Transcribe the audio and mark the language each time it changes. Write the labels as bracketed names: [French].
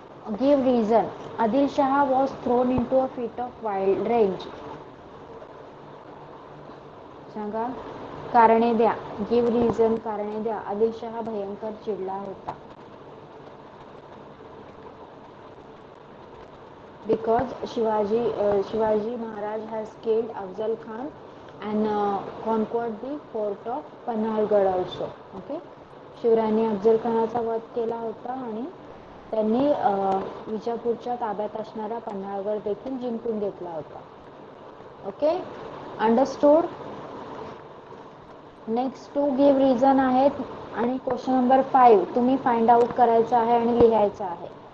[English] Give reason. Adilshah was thrown into a fit of wild range. [Marathi] सांगा, कारणे द्या. [English] give reason, [Marathi] कारणे द्या. आदिलशहा भयंकर चिडला होता. [English] Because Shivaji Maharaj has killed Afzal Khan and conquered the fort of Panhalgad also. [Marathi] Okay, शिवरायांनी अफजल खानाचा वध केला होता आणि त्यांनी विजापूरच्या ताब्यात असणारा पन्हाळगड देखील जिंकून घेतला होता. [English] Okay, understood. [Marathi] Next to give reason आहेत आणि [English] question number 5 [Marathi] तुम्ही [English] find out [Marathi] करायचं आहे आणि लिहायचं आहे.